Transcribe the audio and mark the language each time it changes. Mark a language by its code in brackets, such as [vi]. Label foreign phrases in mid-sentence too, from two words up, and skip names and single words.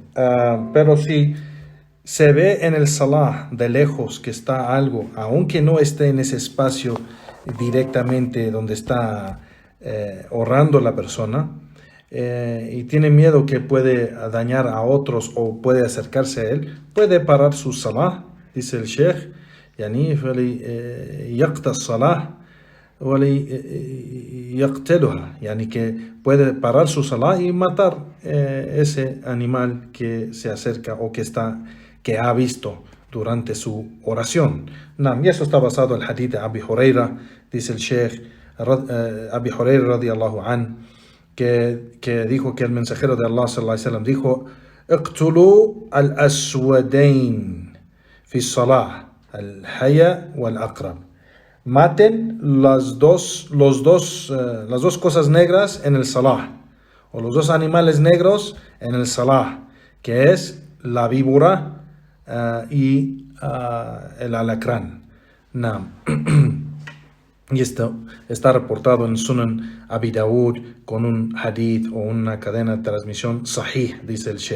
[es] Pero si se ve en el salah de lejos que está algo, aunque no esté en ese espacio directamente donde está orando la persona, y tiene miedo que puede dañar a otros o puede acercarse a él, puede parar su salah, dice el sheikh, [ar] يعني يقطع الصلاة يقتلها، يعني [es] que puede parar su salah y matar ese animal que se acerca o que ha visto durante su oración. Y eso está basado en el hadith de Abi Huraira, dice el sheikh Abi Huraira [ar] رضي الله عن, [es] que dijo que el mensajero de Allah [ar] صلى الله عليه وسلم [es] dijo: [ar] "اقتلوا الأسودين في الصلاة، الحية والعقرب." [es] Maten las dos cosas negras en el salah, o los dos animales negros en el salah, que es la víbora y el alacrán. Y esto está reportado en Sunan Abi Dawud con un hadith o una cadena de transmisión sahih, dice el sheikh.